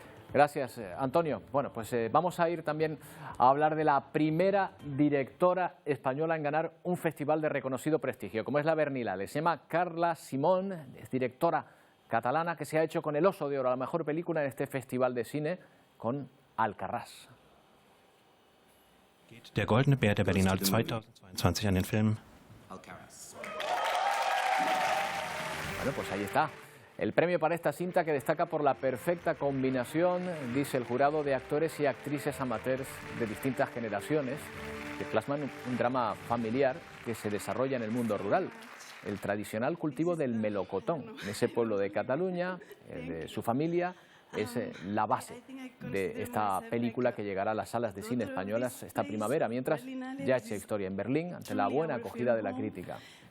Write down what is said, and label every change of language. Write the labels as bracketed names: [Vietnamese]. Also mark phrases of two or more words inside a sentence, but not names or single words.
[Spanish] Gracias, Antonio. Bueno, pues vamos a ir también a hablar de la primera directora española en ganar un festival de reconocido prestigio, como es la Berlinale. Se llama Carla Simón, es directora catalana que se ha hecho con el Oso de Oro, la mejor película en este festival de cine, con Alcarrás. [German] Der Goldene Bär der Berlinale 2022 an den Film Alcarrás. [Spanish] Bueno, pues ahí está. El premio para esta cinta que destaca por la perfecta combinación, dice el jurado, de actores y actrices amateurs de distintas generaciones que plasman un drama familiar que se desarrolla en el mundo rural. El tradicional cultivo del melocotón en ese pueblo de Cataluña, de su familia, es la base de esta película que llegará a las salas de cine españolas esta primavera, mientras ya ha hecho historia en Berlín ante la buena acogida de la crítica.